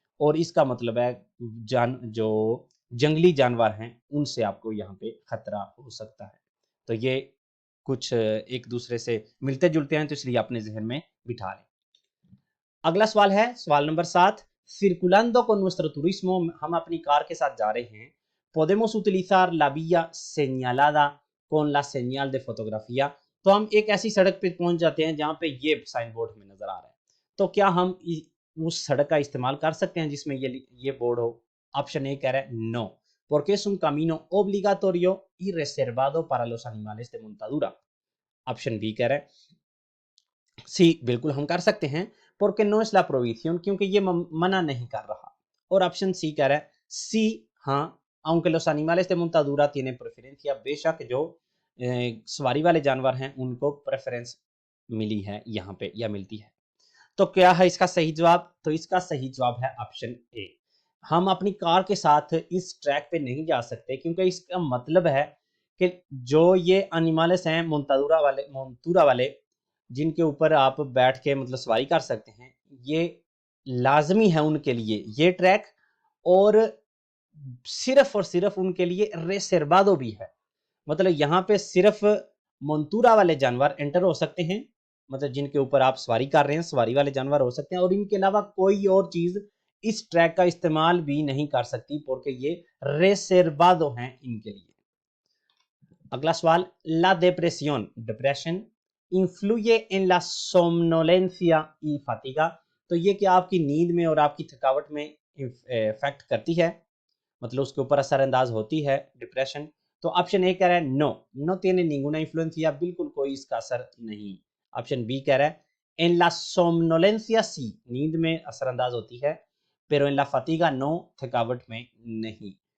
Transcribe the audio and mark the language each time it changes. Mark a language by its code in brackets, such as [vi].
[hi] और इसका मतलब है जो जंगली जानवर हैं उनसे आपको यहाँ पे खतरा हो सकता है। तो ये कुछ एक दूसरे से मिलते जुलते हैं, तो इसलिए अपने जहन में बिठा लें। अगला सवाल है सवाल number 7। [es] Circulando con nuestro turismo, [hi] हम अपनी कार के साथ जा रहे हैं। [es] Podemos utilizar la vía señalada con la señal de fotografía। [hi] तो हम एक ऐसी सड़क पे पहुंच जाते हैं जहां पे ये साइन बोर्ड हमें नजर आ रहा है। तो क्या हम उस सड़क का इस्तेमाल कर सकते हैं जिसमें ये बोर्ड हो? ऑप्शन ए कह रहा है [es] नो, porque es un camino obligatorio y reservado para los animales de montadura। [hi] Option B कह रहा है सी, बिल्कुल हम कर सकते हैं, [es] porque no es la prohibición, [hi] क्योंकि ये मना नहीं कर रहा। और ऑप्शन सी कह रहा है सी, हाँ, [es] aunque los animales de montadura tienen preferencia, [hi] बेशक जो सवारी वाले जानवर हैं उनको प्रेफरेंस मिली है यहाँ पे या मिलती है। तो क्या है इसका सही जवाब? तो इसका सही जवाब है ऑप्शन ए। हम अपनी कार के साथ इस ट्रैक पे नहीं जा सकते क्योंकि इसका मतलब है कि जो ये एनिमल्स हैं मोंतूरा वाले जिनके ऊपर आप बैठ के मतलब सवारी कर सकते हैं, ये लाजमी है उनके लिए ये ट्रैक। और सिर्फ उनके लिए रेसेरवादो भी है, मतलब यहाँ पे सिर्फ मोंतूरा वाले जानवर एंटर हो सकते हैं, मतलब जिनके ऊपर आप सवारी कर रहे हैं सवारी वाले जानवर हो सकते हैं, और इनके अलावा कोई और चीज इस ट्रैक का इस्तेमाल भी नहीं कर सकती क्योंकि ये रेसेरवादो हैं इनके लिए। अगला सवाल, [es] ला depresión, डिप्रेशन, influye en la somnolencia y fatiga। [hi] तो ये क्या आपकी नींद में और आपकी थकावट में इफेक्ट करती है, मतलब उसके ऊपर असरअंदाज होती है डिप्रेशन? तो ऑप्शन ए कह रहा है no, no [es] tiene ninguna influencia, [hi] बिल्कुल कोई इसका असर नहीं। ऑप्शन बी कह रहा है [es] en la somnolencia sí, [hi] नींद में असरअंदाज होती है, [es] pero en la fatiga no, [hi] थकावट में नहीं।